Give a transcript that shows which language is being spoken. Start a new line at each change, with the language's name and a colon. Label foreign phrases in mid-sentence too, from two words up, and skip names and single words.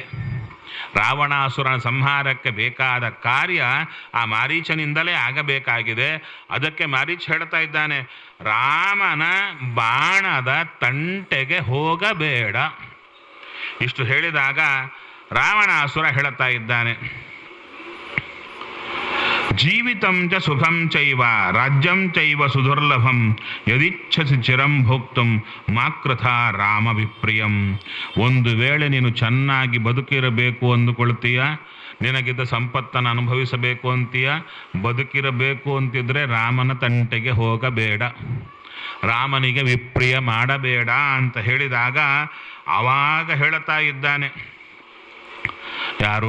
Kannada: ರಾವಣಾಸುರನ ಸಂಹಾರಕ್ಕೆ ಬೇಕಾದ ಕಾರ್ಯ ಆ ಮಾರೀಚನಿಂದಲೇ ಆಗಬೇಕಾಗಿದೆ. ಅದಕ್ಕೆ ಮಾರೀಚ ಹೇಳ್ತಾ ಇದ್ದಾನೆ, ರಾಮನ ಬಾಣದ ತಂಟೆಗೆ ಹೋಗಬೇಡ. ಇಷ್ಟು ಹೇಳಿದಾಗ ರಾವಣಾಸುರ ಹೇಳ್ತಾ ಇದ್ದಾನೆ,
Sanskrit: ಜೀವಿತಂ ಚ ಸುಖಂ ಚೈವ ರಾಜ್ಯಂ ಚೈವ ಸುದುರ್ಲಭಂ ಯದಿಚ್ಛಸಿ ಚಿರಂ ಭೋಕ್ತುಂ ಮಾಕೃಥ ರಾಮ ವಿಪ್ರಿಯಂ.
Kannada: ಒಂದು ವೇಳೆ ನೀನು ಚೆನ್ನಾಗಿ ಬದುಕಿರಬೇಕು ಅಂದುಕೊಳ್ತೀಯ, ನಿನಗಿದ್ದ ಸಂಪತ್ತನ್ನು ಅನುಭವಿಸಬೇಕು ಅಂತೀಯ, ಬದುಕಿರಬೇಕು ಅಂತಿದ್ರೆ ರಾಮನ ತಂಟೆಗೆ ಹೋಗಬೇಡ, ರಾಮನಿಗೆ ವಿಪ್ರಿಯ ಮಾಡಬೇಡ ಅಂತ ಹೇಳಿದಾಗ ಆವಾಗ ಹೇಳ್ತಾ ಇದ್ದಾನೆ ಯಾರು?